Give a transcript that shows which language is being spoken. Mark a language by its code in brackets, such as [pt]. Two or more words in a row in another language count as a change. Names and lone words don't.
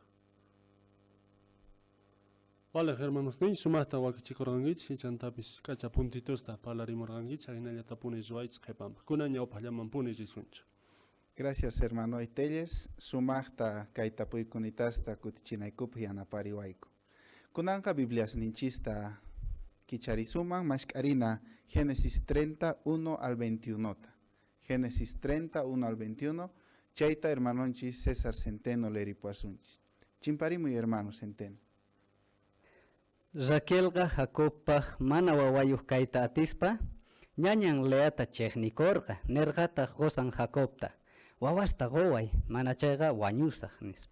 [es] Vale, hermanos, [qu] ni sumasta wakichikorqankichis chantapis k'acha puntitusta parlarimurqankichis hinallata puni ruwaychis qhipampa kunaña uphllaman puni risunchik. [es] Gracias hermano [qu] Itelles, sumaqta kayta puykunitasta kutichinaykupi yanapariwayku. Kunanqa Biblias ninchista kicharisuman mashk'arina Génesis 31 al 21. [es] Génesis 31 al 21. [qu] Chayta hermanonchis César Centeno leripuasunchis. Chimparimuy hermano Centeno. Raquelqa Jacobpaq mana wawayuq kayta atispa ñañan Leata chiqnikorqa nerqata qosan Jacobta wawasta qoway mana chayqa wañusaq nispa.